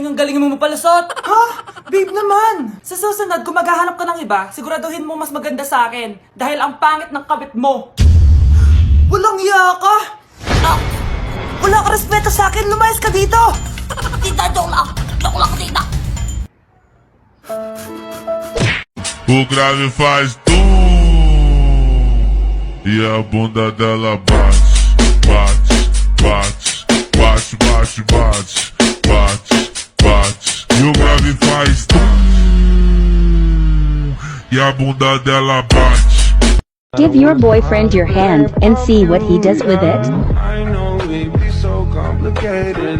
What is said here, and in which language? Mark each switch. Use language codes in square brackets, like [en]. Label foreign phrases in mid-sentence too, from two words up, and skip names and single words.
[tl] Ang galing mo mapalasot. Ha? Babe naman. Sa susunod, kung maghahanap ka ng iba, siguraduhin mo mas maganda sa akin. Dahil ang pangit ng kabit mo. Walang iya ka. Wala ka respeto sa akin. Lumayas ka dito. Tita, joke lang. Joke lang, tita. [pt] O grave faz e a bunda dela bate, bate, bate, bate, bate, bate, bate. E o grave faz e a bunda dela bate. [en] Give your boyfriend your hand and see what he does with it. I know it be so complicated.